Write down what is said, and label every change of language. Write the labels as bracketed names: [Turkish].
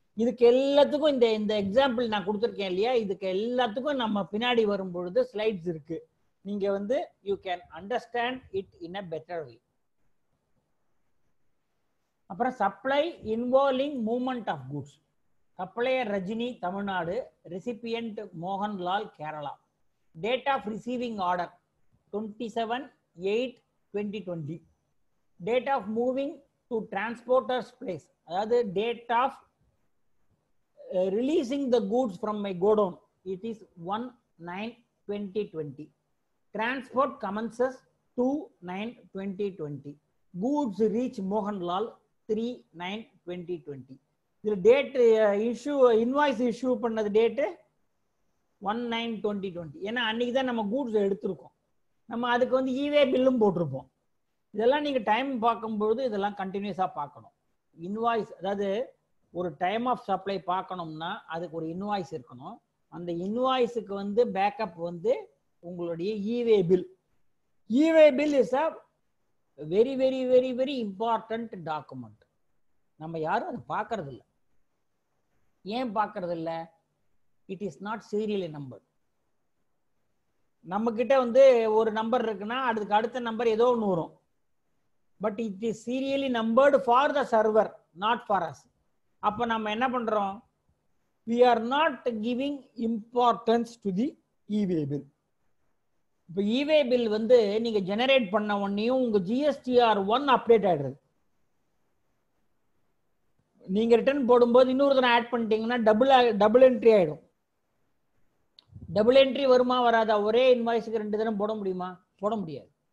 [Tamil] இதுக்கு எல்லாத்துக்கும் இந்த எக்ஸாம்பிள் நான் கொடுத்துருக்கேன் இல்லையா, இதுக்கு எல்லாத்துக்கும் நம்ம பின்னாடி வரும் பொழுது ஸ்லைட்ஸ் இருக்கு. நீங்க வந்து [English] You can understand it in a better way. அப்புறம் supply involving movement of goods. Supplier Rajini Tamil Nadu, recipient Mohanlal Kerala. Date of receiving order 27/8/2020. Date of moving to transporter's place, அதாவது date of releasing the goods from my godown, it is 1/9/2020. Transport commences 2/9/2020. Goods reach Mohanlal 3/9/2020. The date invoice issue பண்ணது date 1/9/2020. [Tamil] ஏன்னா அன்னைக்கு தான் நம்ம goods எடுத்திருக்கோம். நம்ம அதுக்கு வந்து ஈவே பில்லும் போட்டிருப்போம். இதெல்லாம் நீங்க டைம் பார்க்கும்பொழுது இதெல்லாம் கண்டினியூஸா பார்க்கணும். இன்வாய்ஸ், அதாவது ஒரு டைம் ஆஃப் சப்ளை பார்க்கணும்னா அதுக்கு ஒரு இன்வாய்ஸ் இருக்கணும். அந்த இன்வாய்ஸுக்கு வந்து பேக்கப் வந்து உங்களுடைய EV bill. [English] E way bill is a very very very very important document. [Tamil] நம்ம யாரும் அதை பார்க்கறது இல்லை. ஏன் பார்க்கறது இல்லை? [English] It is not serially number. [Tamil] நம்ம கிட்ட வந்து ஒரு நம்பர் இருக்குன்னா அதுக்கு அடுத்த நம்பர் ஏதோ ஒன்று வரும். [English] But it is serially numbered for the server, not for us. [Tamil] அப்போ நம்ம என்ன பண்றோம்? [English] we are not giving importance to the e-way bill. [Tamil] இப்போ e-way bill வந்து நீங்க ஜெனரேட் பண்ண உடனேயும் உங்க GSTR1 அப்டேட் ஆயிடுறது. நீங்க ரிட்டர்ன் போடும்போது இன்னொரு ஆட் பண்ணிட்டீங்கன்னா டபுள் என்ட்ரி ஆயிடும். டபுள் என்ட்ரி வருமா வராதா? ஒரே இன்வாய்ஸுக்கு 2 தடவை போட முடியுமா? போட முடியாது.